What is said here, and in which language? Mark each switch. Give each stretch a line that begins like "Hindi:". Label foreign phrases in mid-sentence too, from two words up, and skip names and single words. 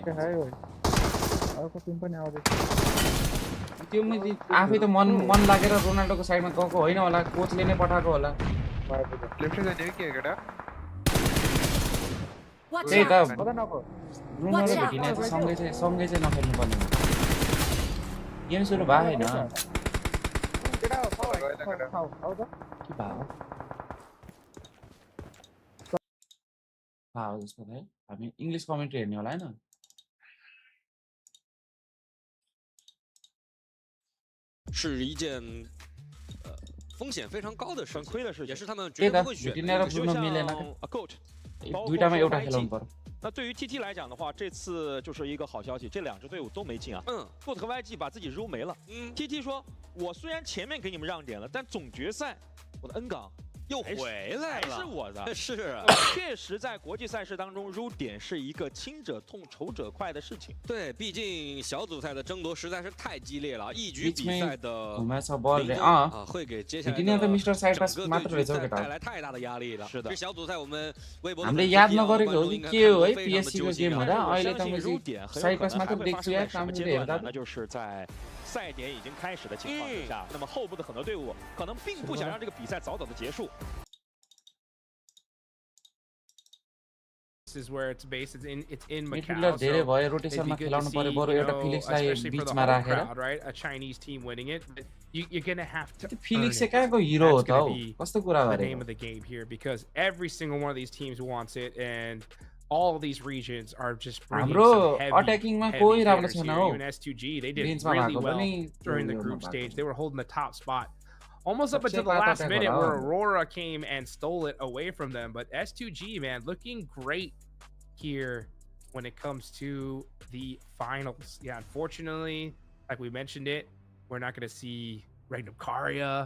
Nepali: त्यो मैले आफै त मन लागेर रोनाल्डोको साइडमा गएको होइन होला कोचले नै पठाएको होला त्यही त ब्रुनो र भिटिनिया चाहिँ सँगै चाहिँ नखेल्नु पर्ने गेम सुरु भएको होइन जस्तो है हामी
English: English commentary
Nepali: हेर्ने होला होइन
Chinese: 是一件风险非常高的事情，也是他们绝对的对不会选的。
Nepali: भिटिनिया र ब्रुनो मिलेन दुईटामा एउटा खेलाउनु पर्यो
Chinese: 那对于 TT 来讲的话，这次就是一个好消息，这两支队伍都没进啊。GOAT 和 YG 把自己揉没了。TT 说，我虽然前面给你们让点了，但总决赛我的 N 港又回来了，还是我的。是，确实在国际赛事当中，揉点是一个轻者痛、仇者快的事情。对，毕竟小组赛的争夺实在是太激烈了，一局比赛的会给接下来的整个队伍带来太大的压力了。是的，这小组赛我们微博
Nepali: हामीले याद नगरेको हो कि के हो है PSG को गेम हुँदा अहिले त मैले
English: side pass
Nepali: मात्र देख्छु यार कामले हेर्दा
Chinese: 那就是在赛点已经开始的情况之下，那么后部的很多队伍可能并不想让这个比赛早早的结束。
English: is where it's based. It's in Macau.
Nepali: मिडफिल्डर धेरै भयो रोटेसनमा खेलाउनु पर्यो बरु एउटा फिलिक्सलाई बीचमा राखेर
English: right? A Chinese team winning it. You're going to have to
Nepali: फिलिक्स चाहिँ कहाँको हिरो हो त हौ कस्तो कुरा
English: the
Nepali: गरे
English: name of the game here because every single one of these teams wants it and all of these regions are just bringing
Nepali: हाम्रो
English: some
Nepali: अट्याकिङमा कोही राम्रो छैन हौ
English: even S2G they did really well during the group stage. They were holding the top spot almost up until the last minute where Aurora came and stole it away from them. But S2G, man, looking great here when it comes to the finals. Yeah, unfortunately, like we mentioned it, we're not going to see Regnum Karia.